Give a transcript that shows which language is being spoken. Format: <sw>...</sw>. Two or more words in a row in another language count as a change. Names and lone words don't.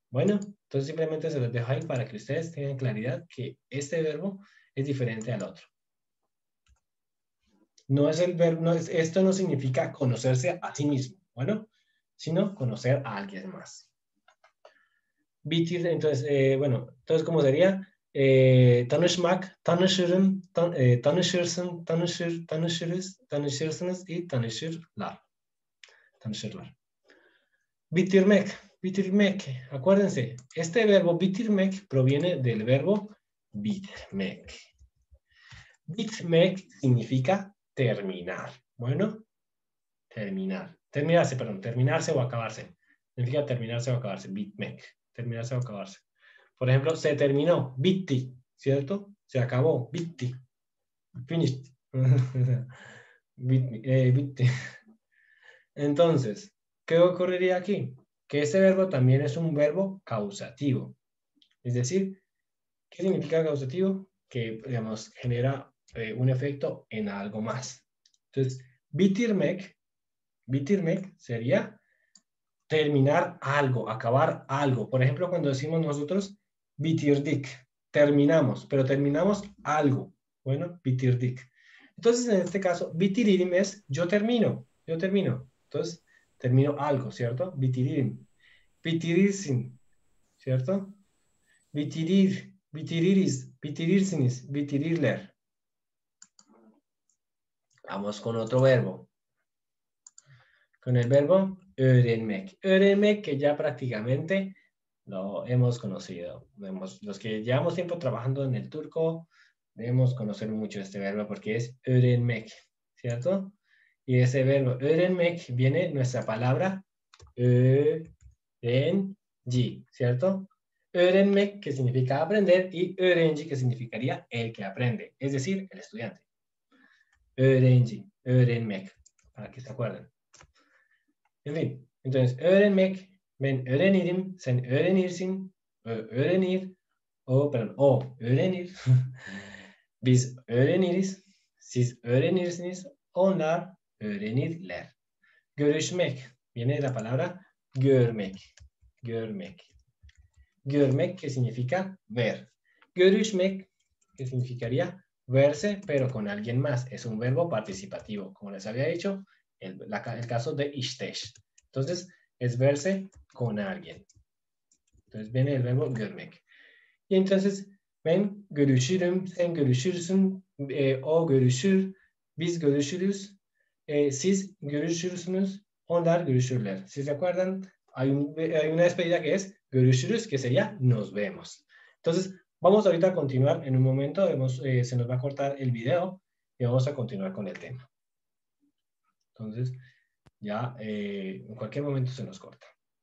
<es>Bueno, entonces simplemente se los dejo ahí para que ustedes tengan claridad que este verbo es diferente al otro. No es el verbo, esto no significa conocerse a sí mismo, bueno, sino conocer a alguien más. Bitir, entonces, bueno, entonces, ¿cómo sería?</es> <tr>Tanışmak, tanışırım, tanışırsın, tanışırız, tanışırsınız y tanışırlar. Tanışırlar. Bitirmek, bitirmek,</tr> <es>acuérdense, este verbo bitirmek proviene del verbo bitmek. Bitmek significa terminar. Bueno, terminarse, perdón, terminarse o acabarse. Significa terminarse o acabarse, bitmek, terminarse o acabarse. Por ejemplo, se terminó, bitti, ¿cierto? Se acabó,</es> <tr>bitti, finished. Bitti.</tr> <es>Entonces, ¿qué ocurriría aquí? Que este verbo también es un verbo causativo. Es decir, ¿qué significa causativo? Que, digamos, genera un efecto en algo más. Entonces, bitirmek sería terminar algo, acabar algo. Por ejemplo, cuando decimos nosotros bitirdik, terminamos, pero terminamos algo. Bueno, bitirdik. Entonces, en este caso, bitiririm es yo termino. Entonces, termino algo, ¿cierto?</es> <tr>Bitiririm. Bitirirsin, ¿cierto? Bitirir, bitiriris, bitirirsiniz, bitirirler.</tr> <es>Vamos con otro verbo. Con el verbo öğrenmek. Öğrenmek, que ya prácticamente lo hemos conocido. Los que llevamos tiempo trabajando en el turco, debemos conocer mucho este verbo porque es öğrenmek, ¿cierto? Y ese verbo öğrenmek viene nuestra palabra öğrenci, ¿cierto? Öğrenmek, que significa aprender, y öğrenci, que significaría el que aprende, es decir, el estudiante.</es> <tr>Öğrenci, öğrenmek,</tr> <es>para que se acuerden. En fin, entonces,</es> <tr>öğrenmek, ben öğrenirim, sen öğrenirsin, öğrenir, o öğrenir, biz öğreniriz, siz öğrenirsiniz, onlar öğrenirler.</tr> <es>Görüşmek, viene de la palabra</es> <tr>görmek, görmek.</tr> <es>Görmek, que significa ver. Görüşmek, que significaría verse, pero con alguien más. Es un verbo participativo, como les había dicho, el caso de işteş. Entonces, es verse con alguien. Entonces, viene el verbo görmek. Y entonces,</es> <tr>Ben görüşürüm, sen görüşürsün, o görüşür, biz görüşürüz, siz görüşürsünüz, onlar görüşürler.</tr> <es>Si se acuerdan, hay una despedida que es görüşürüz, que sería nos vemos. Entonces, vamos ahorita a continuar en un momento, se nos va a cortar el video y vamos a continuar con el tema. Entonces, ya en cualquier momento se nos corta.</es>